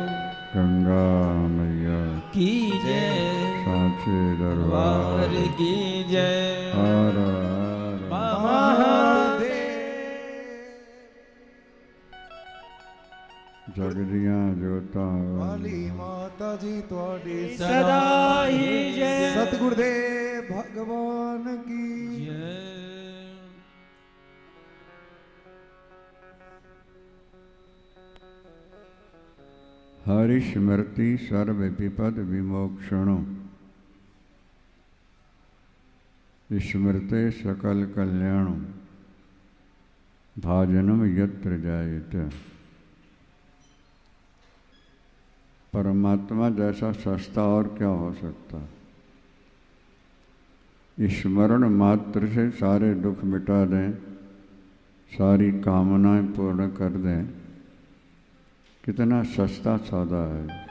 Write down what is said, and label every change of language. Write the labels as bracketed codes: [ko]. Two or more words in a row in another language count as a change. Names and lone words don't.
[hi] गंगा मैया की जय साचे दरबार वार की जय हर हर महादेव [pa] ਜਗਦੀਆਂ ਜੋਤਾਂ ਵਾਲੀ ਮਾਤਾ ਜੀ ਤੁਹਾਡੀ ਸਦਾ ਹੀ ਜੈ [hi] सतगुरुदेव भगवान की जय। [sa] हरि स्मृति सर्व विपद विमोक्षणो स्मृते सकल कल्याणो भाजनम यत्र जायते। [hi] परमात्मा जैसा सस्ता और क्या हो सकता। स्मरण मात्र से सारे दुख मिटा दें, सारी कामनाएं पूर्ण कर दें, कितना सस्ता सौदा है।